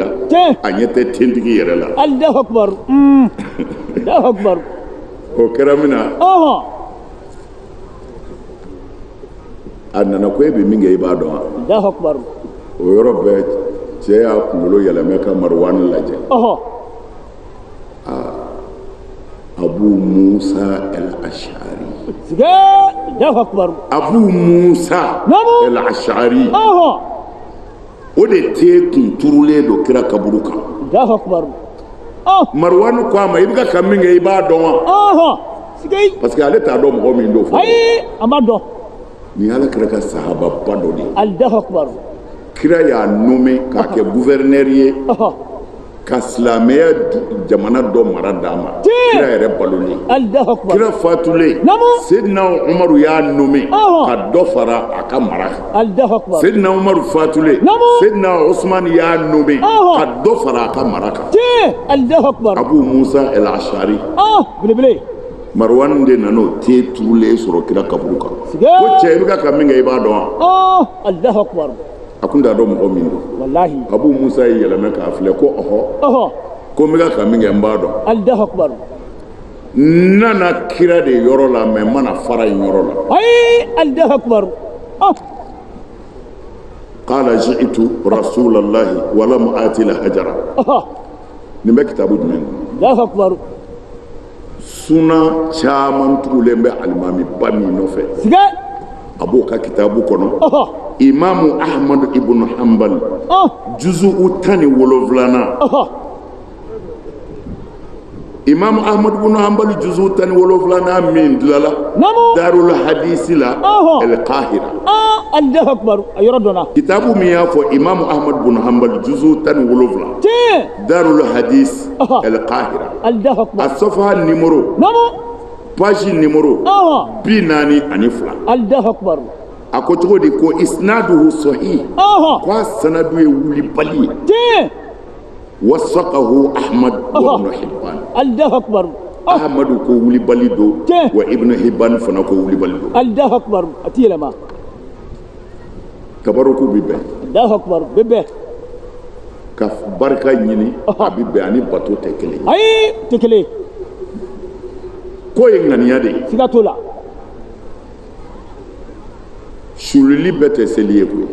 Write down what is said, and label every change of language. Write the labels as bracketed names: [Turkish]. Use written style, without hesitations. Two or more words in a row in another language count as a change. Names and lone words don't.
[Bambara] a ɲɛ tɛ tentigi yɛrɛ la. [Arabic] الله أكبر. الله أكبر. [Bambara] o kɛra min na. a nana ko e bɛ min kɛ i b'a dɔn wa. [Arabic] الله أكبر. [Bambara] o yɔrɔ bɛɛ cɛ y'a kunkolo yɛlɛmɛ ka Marwan lajɛ. Abu Musa al-Ash'ari. [Arabic] الله أكبر. Abu Musa al-Ash'ari. [Bambara] o de te kun turulen don kira kaburu kan. [Arabic] الله أكبر. [Bambara] Marwan ko a ma i bɛ ka min kɛ i b'a dɔn wa. [French] parce que [Bambara] ale t'a dɔn mɔgɔ min don fɔlɔ. ayi a ma dɔn. ni Alakira ka sahaba ba dɔ de ye. [Arabic] الله أكبر. [Bambara] kira y'a nommé k'a kɛ gouverneur ye ka silamɛya jamana dɔ mara d'a ma. kira yɛrɛ balolen. [Arabic] الله أكبر. [Bambara] kira fatulen. Seydina Umaru y'a nommé ka dɔ fara a ka mara kan. [Arabic] الله أكبر. [Bambara] Seydina Umaru fatulen. Seydina Usman y'a nommé ka dɔ fara a ka mara kan. [Arabic] الله أكبر. Abu Musa al-Ash'ari. [Bambara] belebele. Marwan de nana te turulen sɔrɔ kira kaburu kan. ko cɛ i bɛ ka min kɛ i b'a dɔn wa. [Arabic] الله أكبر. [Bambara] a kun t'a dɔn mɔgɔ min don. wallahi. Abu Musa ye yɛlɛmɛ k'a filɛ ko ɔhɔ. ko n bɛ ka min kɛ n b'a dɔn. [Arabic] الله أكبر. [Bambara] n nana kira de yɔrɔ la mais n mana fara yen yɔrɔ la. [Arabic] ayi الله أكبر. قال جئت رسول الله ولم آت الحجر. [Bambara] nin bɛ kitabu jumɛn kɔnɔ. [Arabic] الله أكبر. [Bambara] suna caman tugulen bɛ alimami ba min nɔfɛ. a b'o ka kitabu kɔnɔ. Imamu Ahmad ibn Hanbal juzu'u 17. Imamu Ahmad ibn Hanbal juzu'u 17 min dilala Darul Hadisi la al-Qahira. [Arabic] الله أكبر. [Bambara] Ayɔrɔ dɔnna. Kitabu min y'a fɔ Imamu Ahmad ibn Hanbal juzu'u 17 Darul Hadis al-Qahira. [Arabic] الله أكبر. [Bambara] a safa [French] numéro page numéro [Bambara] 42. [Arabic] الله أكبر. [Bambara] a ko cogo di ko [Arabic] إسناده صحيح [Bambara] ko a sanadu ye wulibali ye. [Arabic] وثقه أحمد وابن حبان. الله أكبر. [Bambara] Ahmadu ko wulibali do wa Ibn Hibban fana ko wulibali do. [Arabic] الله أكبر. [Bambara] a ti yɛlɛma. tabaruku bi bɛn. [Arabic] الله أكبر. [Bambara] bɛ bɛn. ka barika ɲini a bi bɛn ani bato tɛ kelen. ayi tɛ kelen. ko ye ŋaniya de ye. siga t'o la. sulili bɛɛ tɛ seli ye koyi.